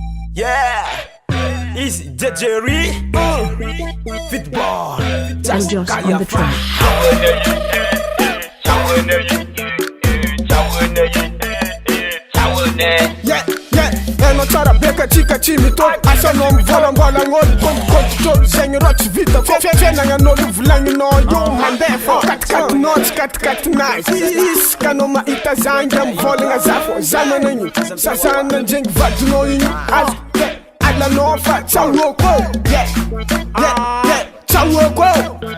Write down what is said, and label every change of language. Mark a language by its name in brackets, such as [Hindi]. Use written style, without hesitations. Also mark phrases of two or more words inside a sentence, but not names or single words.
[English] Yeah, easy Jerry, FID'BOY, Just on the track. [Malagasy] Eno tsara beka tsika tsy mitôvy asanao mivolambolan'olo kontikônty zegny rô tsy vita fiainanan'olo volagninao io mandeha fô katikatinao tsy katikatinazy iskanao mahita zangy mivolagna za fô za managny sasana ndregny vadinao igny azy alanao fa tsahoako tsahoako